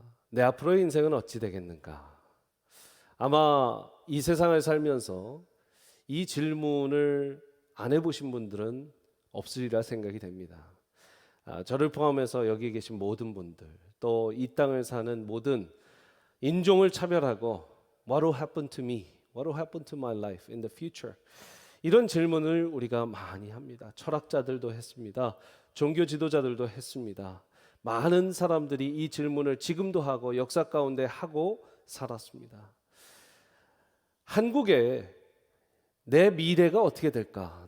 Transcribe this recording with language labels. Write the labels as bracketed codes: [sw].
[ko] 내 앞으로의 인생은 어찌 되겠는가? 아마 이 세상을 살면서 이 질문을 안 해보신 분들은 없으리라 생각이 됩니다. 저를 포함해서 여기 계신 모든 분들, 또 이 땅을 사는 모든 인종을 차별하고 [en] What will happen to me? What will happen to my life in the future? [ko] 이런 질문을 우리가 많이 합니다. 철학자들도 했습니다. 종교 지도자들도 했습니다. 많은 사람들이 이 질문을 지금도 하고 역사 가운데 하고 살았습니다. 한국에 내 미래가 어떻게 될까?